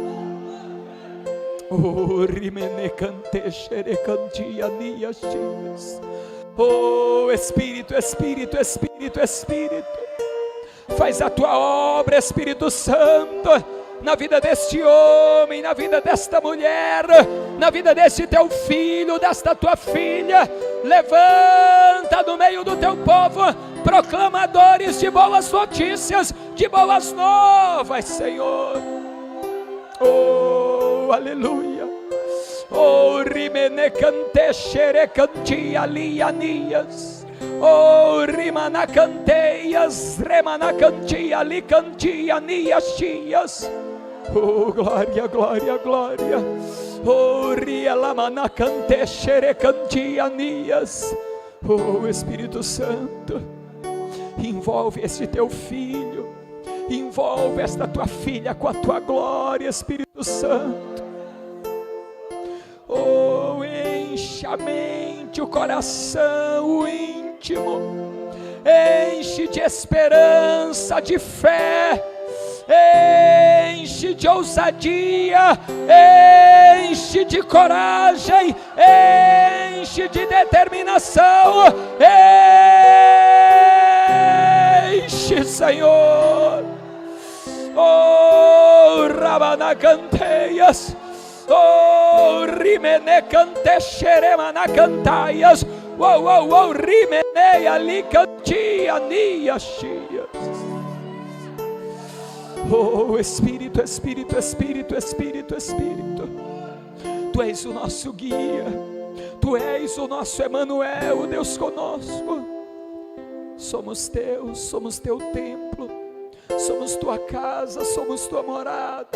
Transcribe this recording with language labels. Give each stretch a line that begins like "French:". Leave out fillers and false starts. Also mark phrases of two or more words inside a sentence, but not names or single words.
Portuguese: Oh, Espírito, Espírito, Espírito, Espírito, faz a tua obra, Espírito Santo, na vida deste homem, na vida desta mulher, na vida deste teu filho, desta tua filha. Levanta no meio do teu povo proclamadores de boas notícias, de boas novas, Senhor. Oh, aleluia. Oh, rimene cante xere canti alianias. Oh, rimana canteias, remana canti ali canti aniaxias. Oh, glória, glória, glória. Oh, rielamana cante xere canti anias. Oh, Espírito Santo, envolve este teu filho, envolve esta tua filha com a tua glória, Espírito Santo. Oh, enche enche a mente, o coração, o íntimo, enche de esperança, de fé, enche de ousadia, enche de coragem, enche de determinação, enche, Senhor. Oh, Rabanacanteias, oh, Rimenecantexeremanacantais, oh, Rimeneia licantia niaxias. Oh, Espírito, Espírito, Espírito, Espírito, Espírito, Tu és o nosso guia, Tu és o nosso Emanuel, o Deus conosco. Somos Teus, somos Teu templo, somos Tua casa, somos Tua morada.